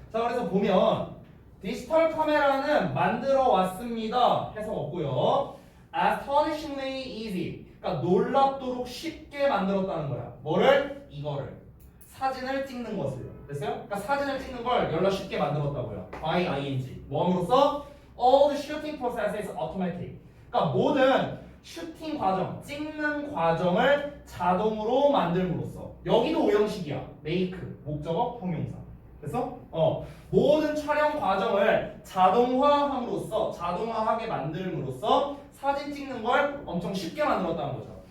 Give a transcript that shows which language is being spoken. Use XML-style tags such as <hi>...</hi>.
<ko>자, 그래서 보면 디지털 카메라는 만들어 왔습니다 해석 없고요.</ko> <en>astonishingly easy,</en> <ko>그러니까 놀랍도록 쉽게 만들었다는 거야. 뭐를? 이거를, 사진을 찍는 것을. 됐어요? 그러니까 사진을 찍는 걸 열나 쉽게 만들었다고요. by ing. 뭐함으로써?</ko> <en>all the shooting process is automatic.</en> <ko>그러니까 모든 슈팅 과정, 찍는 과정을 자동으로 만들므로써. 여기도 오형식이야. make, 목적어, 형용사. 됐어? 모든 촬영 과정을 자동화함으로써, 자동화하게 만들므로써 사진 찍는 걸 엄청 쉽게 만들었다는 거죠.</ko>